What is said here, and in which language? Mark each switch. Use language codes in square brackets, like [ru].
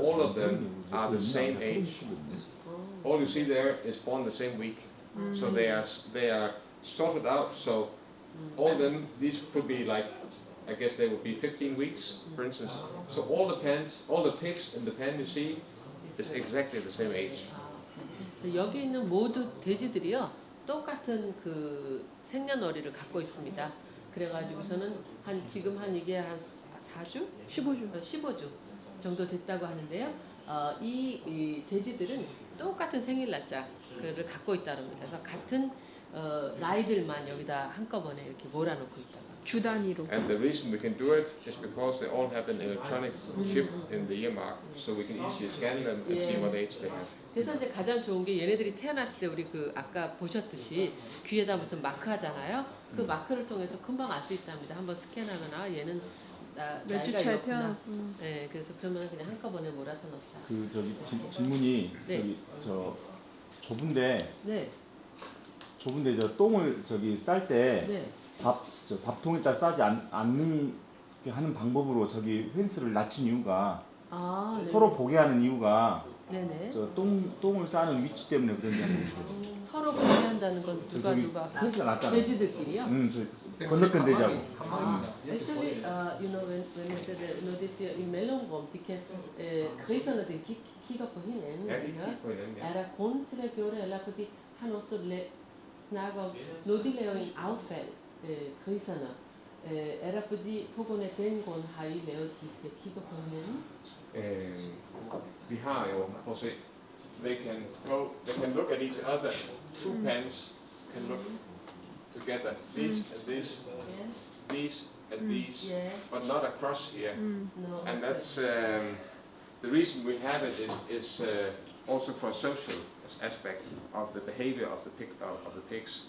[en] all of them are the same age. All you see there is born the same week. So they are sorted out. So all of them, these could be like, I guess they would be 15 weeks, for instance. So all the pans, all the pigs in the pan you see is exactly the same age. [ko] 여기 있는 모두 돼지들이요 똑같은 그 생년월일을 갖고 있습니다. 그래가지고서는 지금 이게 한 4주? 15주 정도 됐다고 하는데요. 이 돼지들은 똑같은 생일 날짜를 갖고 있다는 겁니다. 그래서 같은 나이들만 여기다 한꺼번에 이렇게 몰아놓고 있다. 주 단위로. [en] And the reason we can do it is because they all have an electronic chip in the earmark, so we can easily scan them and see what age they have. [ko] 그래서 이제 가장 좋은 게 얘네들이 태어났을 때 우리 그 아까 보셨듯이 귀에다 무슨 마크 하잖아요. 그 마크를 통해서 금방 알 수 있답니다. 한번 스캔하면 얘는 몇 주 나이가 차에 이렇구나. 네, 그래서 그러면 그냥 한꺼번에 몰아서 넣자. 그 질문이 네. 좁은데 네. 저 똥을 쌀 때 네. 밥통에다 싸지 않는 하는 방법으로 펜스를 낮춘 이유가 네. 서로 보게 하는 이유가 네네. 똥을 싸는 위치 때문에 그런다는 거죠. 서로 보게 한다는 건 누가 펜스가 낮잖아. 돼지들끼리요? 건너편 돼지하고. [en] Actually, you know, when you said that, you know, this in [da] mellomrom, de kan griserne de kigger på hinanden, ikke også? Er der grund til at gøre det, eller fordi han også snakker om, når de laver en affald, griserne, er der fordi på grund af den grund har I lavet, at de skal kigge på hinanden? Vi har jo, prøv at se, [en] they can look at each other. Two pans can look together. These and this, these and these, but not across here. No. And that's the reason we have it is also for social aspect of the behavior of the pigs.